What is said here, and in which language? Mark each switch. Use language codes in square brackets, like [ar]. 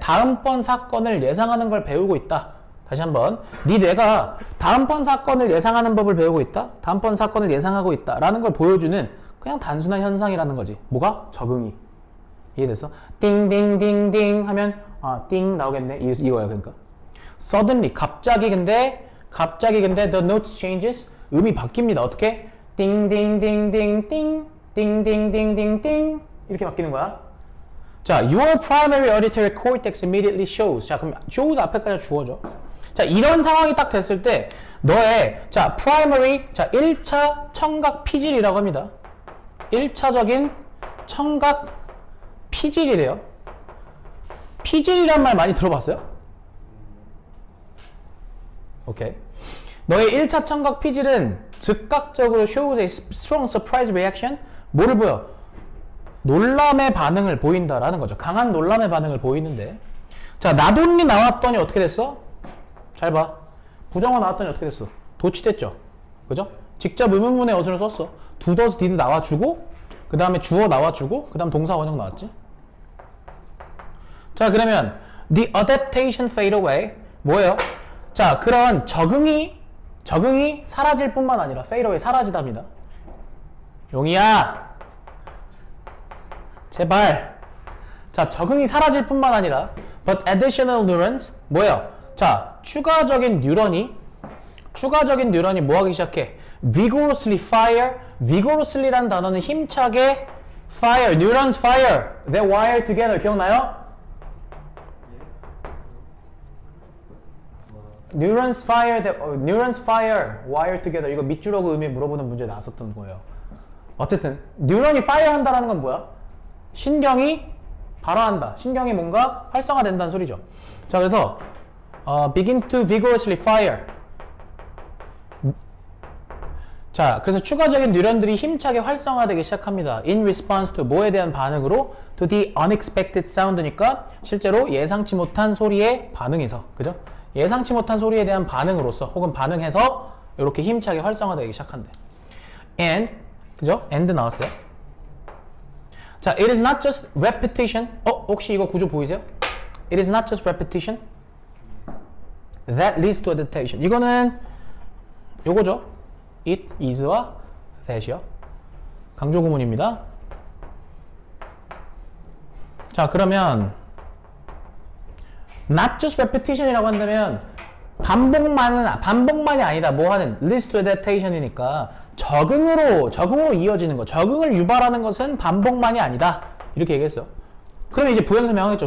[ko] 다음번 사건을 예상하는 걸 배우고 있다. 다시 한번. 네 뇌가 다음번 사건을 예상하는 법을 배우고 있다. 다음번 사건을 예상하고 있다. 라는 걸 보여주는 그냥 단순한 현상이라는 거지. 뭐가? 적응이. 이해됐어? 띵띵띵띵 하면 띵 나오겠네. 이거야. 그러니까. [en] Suddenly [ko] 갑자기 근데 [en] the notes changes. [ko] 음이 바뀝니다. 어떻게? 띵띵띵띵띵 띵띵띵띵띵 이렇게 바뀌는 거야. [en] 자, your primary auditory cortex immediately shows. [ko] 자, 그럼 shows 앞에까지 주어져. 자, 이런 상황이 딱 됐을 때 너의 자, primary 자, 1차 청각 피질이라고 합니다. 1차적인 청각 피질이래요. 피질이란 말 많이 들어봤어요? 오케이. 너의 1차 청각 피질은 즉각적으로 [en] shows a strong surprise reaction. [ko] 뭐를 보여? 놀람의 반응을 보인다라는 거죠. 강한 놀람의 반응을 보이는데. 자, 나돈니 나왔더니 어떻게 됐어? 잘 봐. 부정어 나왔더니 어떻게 됐어? 도치됐죠. 그죠? 직접 의문문의 어순을 썼어. do, does, did 나와주고, 그 다음에 주어 나와주고, 그 다음 동사 원형 나왔지. 자, 그러면 [en] the adaptation fade away [ko] 뭐예요? 자, 그런 적응이 사라질 뿐만 아니라 fade away 사라지답니다. 용이야, 제발. 자, 적응이 사라질 뿐만 아니라 [en] but additional neurons [ko] 뭐예요? 자, 추가적인 뉴런이 뭐 하기 시작해? [en] vigorously fire. vigorously란 [ko] 단어는 힘차게 [en] fire, neurons fire, they wire together. [ko] 기억나요? [en] neurons fire, wire together. [ko] 이거 밑줄하고 의미 물어보는 문제에 나왔었던 거예요. 어쨌든 뉴런이 fire 한다라는 건 뭐야? 신경이 발화한다. 신경이 뭔가 활성화된다는 소리죠. 자, 그래서 [en] begin to vigorously fire. [ko] 자, 그래서 추가적인 뉴런들이 힘차게 활성화되기 시작합니다. [en] In response to [ko] 뭐에 대한 반응으로? [en] To the unexpected sound [ko] 니까 실제로 예상치 못한 소리에 반응해서. 그죠? 예상치 못한 소리에 대한 반응으로서 혹은 반응해서 이렇게 힘차게 활성화되기 시작한대. And 그죠? And 나왔어요. [en] 자, it is not just repetition. [ko] 혹시 이거 구조 보이세요? [en] It is not just repetition that leads to adaptation. [ko] 이거는 요거죠. It is와 that이요. 강조 구문입니다. 자, 그러면 [en] not just repetition [ko] 이라고 한다면 반복만이 아니다. 뭐 하는 [en] leads to adaptation [ko] 이니까 적응으로 이어지는 거, 적응을 유발하는 것은 반복만이 아니다. 이렇게 얘기했어. 그러면 이제 부연 설명하겠죠.